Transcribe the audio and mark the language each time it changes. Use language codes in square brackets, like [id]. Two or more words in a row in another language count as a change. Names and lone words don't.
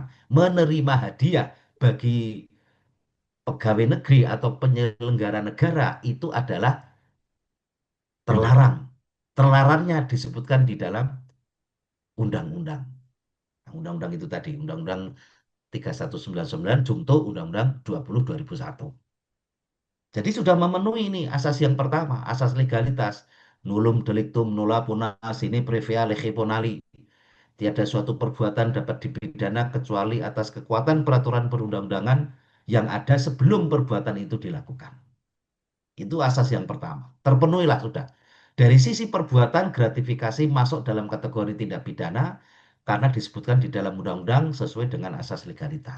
[id] Menerima hadiah bagi pegawai negeri atau penyelenggara negara itu adalah terlarang. Terlarangnya disebutkan di dalam undang-undang. Undang-undang itu tadi, Undang-Undang 3199 Junto Undang-Undang 20 2001. Jadi sudah memenuhi ini asas yang pertama, asas legalitas. [la] Nullum delictum nulla puna sine previa lege ponali. [id] Tiada suatu perbuatan dapat dipidana kecuali atas kekuatan peraturan perundang-undangan yang ada sebelum perbuatan itu dilakukan. Itu asas yang pertama. Terpenuhilah sudah. Dari sisi perbuatan, gratifikasi masuk dalam kategori tindak pidana karena disebutkan di dalam undang-undang sesuai dengan asas legalitas.